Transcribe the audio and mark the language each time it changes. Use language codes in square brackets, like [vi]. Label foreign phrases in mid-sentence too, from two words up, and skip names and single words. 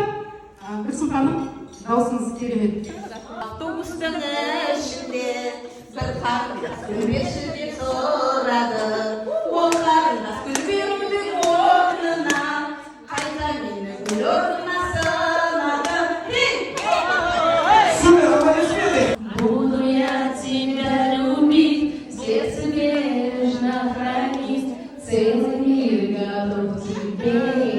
[kk] Гүлсім ханым, даусыңыз керемет. Автобустың ішінде бір қарындас күлмеші деп сұрады. Ол қарындас гүл берудің орнына қайта мені гүл орнына сынады. [ru] Буду я тебя любить, сердце бережно хранить, целый мир готов тебе.